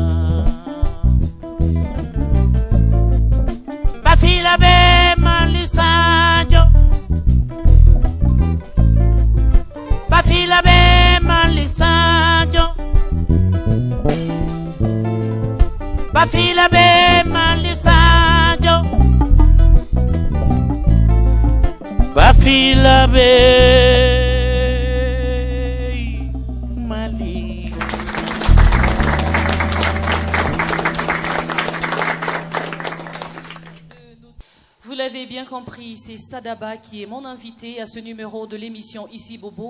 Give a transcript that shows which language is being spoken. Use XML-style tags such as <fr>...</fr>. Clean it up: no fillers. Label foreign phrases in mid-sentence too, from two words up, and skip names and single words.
<dyu>Bafila be malisajo, bafila be malisajo. Bafila be malisajo, bafila be mali.</dyu> <fr>Vous l'avez bien compris, c'est Sadaba qui est mon invité à ce numéro de l'émission Ici Bobo.</fr>